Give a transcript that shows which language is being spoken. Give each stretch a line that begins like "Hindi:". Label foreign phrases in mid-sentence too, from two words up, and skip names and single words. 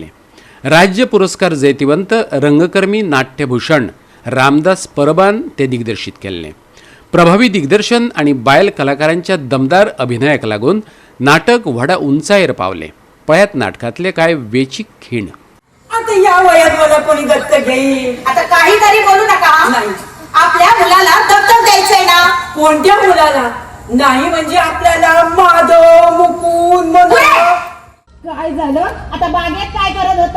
Konkani: राज्य पुरस्कार जैतिवंत रंगकर्मी नाट्यभूषण रामदास परबान ते दिग्दर्शित केल्लें. प्रभावी दिग्दर्शन आणि बायल कलाकारांच्या दमदार अभिनयाक लागून नाटक व्हडा उंचायेर पावलें. पळयात नाटकांतले कांय वेचीक खीण.
Marathi: आता या वयात मला कोणी दत्तक घेईल? आता काहीतरी बोलू नका. नाही. आपल्या मुलाला दत्तक द्यायचंय ना. कोणत्या मुलाला? नाही म्हणजे आपल्याला माधव मुकुंद म्हणून. काय झालं? आता बागेत काय करत होता?